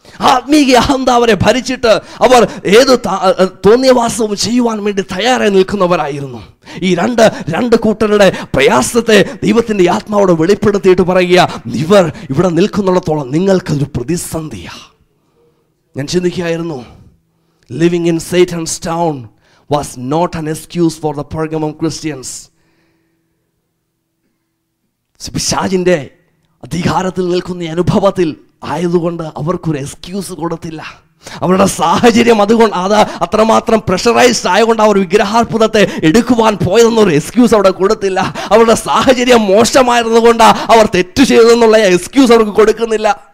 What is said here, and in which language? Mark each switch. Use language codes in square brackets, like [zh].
[ml] ആത്മീയ അഹന്ത അവരെ ഭരിച്ചിട്ട് അവർ ഏത് തോന്നിയവാസവും ചെയ്യുവാൻ വേണ്ടി തയ്യാറായി നിൽക്കുന്നവരായിരുന്നു. ഈ രണ്ട് കൂട്ടരുടെ പ്രയാസത്തെ ദൈവത്തിന്റെ ആത്മാവോട് വെളിപ്പെടുത്തിയിട്ട് പറയുക, ഇവർ ഇവിടെ നിൽക്കുന്നിടത്തോളം നിങ്ങൾക്കൊരു പ്രതിസന്ധിയാ. ഞാൻ ചിന്തിക്കുകയായിരുന്നു, [en] Living in Satan's town was not an excuse for the Pergamum Christians. [ml] പിശാചിന്റെ അധികാരത്തിൽ നിൽക്കുന്ന അനുഭവത്തിൽ ആയതുകൊണ്ട് അവർക്കൊരു എക്സ്ക്യൂസ് കൊടുത്തില്ല. അവരുടെ സാഹചര്യം അത്രമാത്രം പ്രഷറൈസ്ഡ് ആയതുകൊണ്ട് അവർ വിഗ്രഹാർപ്പിതത്തെ എടുക്കുവാൻ പോയതെന്നൊരു എക്സ്ക്യൂസ് അവിടെ കൊടുത്തില്ല. അവരുടെ സാഹചര്യം മോശമായിരുന്നുകൊണ്ട് അവർ തെറ്റു ചെയ്തതെന്നുള്ള എക്സ്ക്യൂസ് അവർക്ക് കൊടുക്കുന്നില്ല.